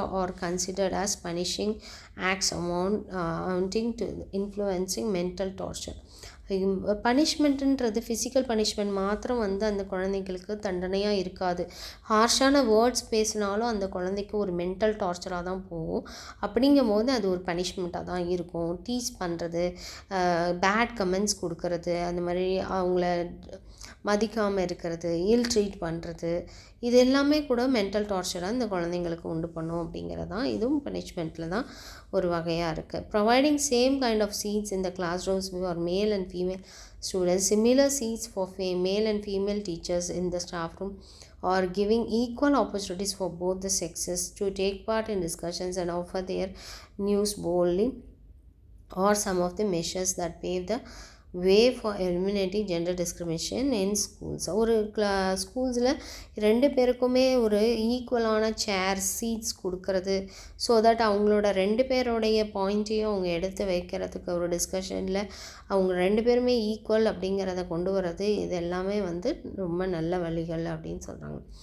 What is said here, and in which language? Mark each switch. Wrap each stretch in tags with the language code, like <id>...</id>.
<en>are considered as punishing acts amounting to influencing mental torture.</en> <ta>பனிஷ்மெண்ட்டுன்றது physical punishment மாத்திரம் வந்து அந்த குழந்தைங்களுக்கு தண்டனையாக இருக்காது. ஹார்ஷான வேர்ட்ஸ் பேசினாலும் அந்த குழந்தைக்கு ஒரு மென்டல் டார்ச்சராக தான் போகும். அப்படிங்கும் போது அது ஒரு பனிஷ்மெண்ட்டாக தான் இருக்கும். டீஸ் பண்ணுறது, பேட் கமெண்ட்ஸ் கொடுக்கறது, அந்த மாதிரி அவங்கள மதிக்காமல் இருக்கிறது, இல் ட்ரீட் பண்ணுறது, இது எல்லாமே கூட மென்டல் டார்ச்சராக இந்த குழந்தைங்களுக்கு உண்டு பண்ணும் அப்படிங்கிறது தான் இதுவும் பனிஷ்மெண்ட்டில் தான் ஒரு வகையாக இருக்குது.</ta> <en>Providing same kind of seats in the class rooms for male and female students, similar seats for male and female teachers in the staff room, or giving equal opportunities for both the sexes to take part in discussions and offer their news boldly, or some of the measures that pave the way for eliminating gender discrimination in schools.</en> <ta>ஒரு ஸ்கூல்ஸில் 2 பேருக்குமே ஒரு ஈக்குவலான seeds கொடுக்கறது, so that அவங்களோட 2 பேருடைய பாயிண்ட்டையும் அவங்க எடுத்து வைக்கிறதுக்கு ஒரு டிஸ்கஷனில் அவங்க 2 பேருமே ஈக்குவல் அப்படிங்கிறத கொண்டு வர்றது, இது எல்லாமே வந்து ரொம்ப நல்ல வழிகள் அப்படின்னு சொல்கிறாங்க.</ta>